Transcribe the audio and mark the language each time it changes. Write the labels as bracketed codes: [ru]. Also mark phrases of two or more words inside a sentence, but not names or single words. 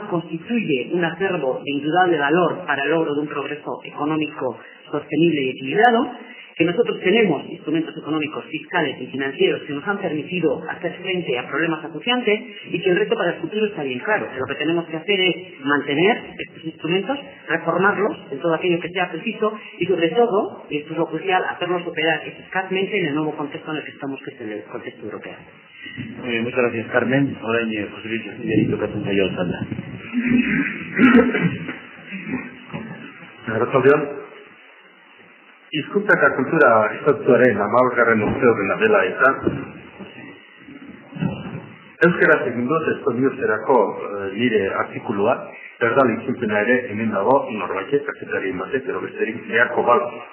[es] constituye un acervo de indudable valor para el logro de un progreso económico sostenible y equilibrado, que nosotros tenemos instrumentos económicos, fiscales y financieros que nos han permitido hacer frente a problemas acuciantes y que el reto para el futuro está bien claro, que lo que tenemos que hacer es mantener estos instrumentos, reformarlos en todo aquello que sea preciso y sobre todo, y esto es lo crucial, hacerlos operar eficazmente en el nuevo contexto en el que estamos, que es el contexto europeo. Muchas gracias, Carmen. Ahora José Luis Ziñarito, Casantayo, Santa. [eu] Hizkuntza eta kultura estatutuaren 15. urteurrena dela eta euskaraz egin dut Estoniuserako nire artikulua, erdal itzulpena ere hemen dago norbaitek, kazetarien batek, edo besterik beharko bal.